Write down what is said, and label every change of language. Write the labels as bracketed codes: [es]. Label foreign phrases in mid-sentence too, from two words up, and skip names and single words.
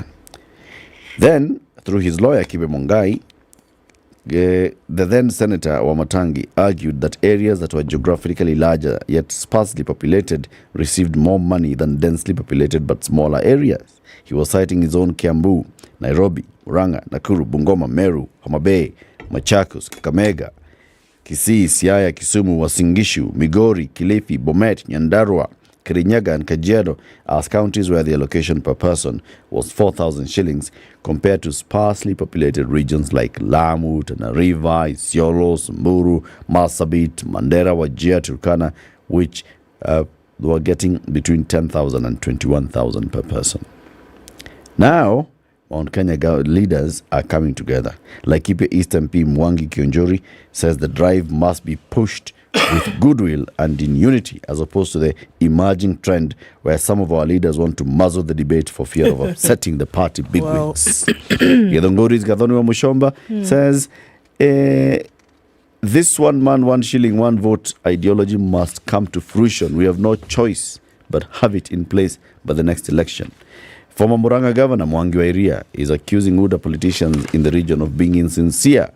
[en] Then, through his lawyer Kibe Mongai, the then Senator Wamatangi argued that areas that were geographically larger yet sparsely populated received more money than densely populated but smaller areas. He was citing his own Kiambu, Nairobi, Murang'a, Nakuru, Bungoma, Meru, Homa Bay, Machakos, Kakamega, Kisii, Siaya, Kisumu, Uasin Gishu, Migori, Kilifi, Bomet, Nyandarua, Kirinyaga and Kajiado as counties where the allocation per person was 4,000 shillings compared to sparsely populated regions like Lamu, Tana River, Isiolo, Samburu, Marsabit, Mandera, Wajir, Turkana, which were getting between 10,000 and 21,000 per person. Now, Mount Kenya leaders are coming together. Laikipia East MP Mwangi Kionjori says the drive must be pushed with goodwill and in unity, as opposed to the emerging trend where some of our leaders want to muzzle the debate for fear of upsetting the party bigwigs. Gedongori's Gathoni wa Mushomba says this 1 man 1 shilling 1 vote ideology must come to fruition. We have no choice but have it in place by the next election. Former Murang'a Governor Mwangi wa Iria is accusing UDA politicians in the region of being insincere.